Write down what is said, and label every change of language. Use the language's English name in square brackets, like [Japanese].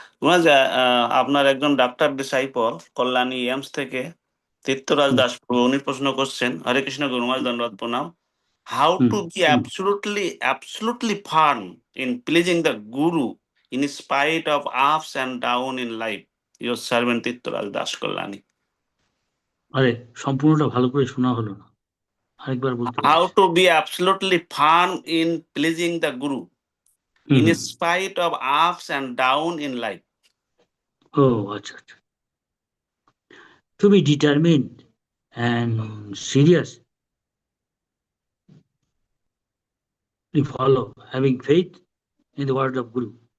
[Bangla] গুরুমাজ, আপনার একজন doctor disciple Kalyani aims থেকে তীর্থরাজ দাস প্রভু, উনি প্রশ্ন করছেন, হরে কৃষ্ণ গুরুমাজ, দণ্ডবত প্রণাম। [English] How to be absolutely firm in pleasing the guru in spite of ups and down in life? Your servant Tirtharaj Das, Kalyani. [Bangla] আরে সম্পূর্ণটা ভালো করে শোনা হলো না, আরেকবার বলতে [English] How [Bangla] পারিস? [English] to be absolutely firm in pleasing the guru in spite of ups and down in life? [Bangla] ও আচ্ছা আচ্ছা। [English] To be determined and serious, we follow, having faith in the word of Guru.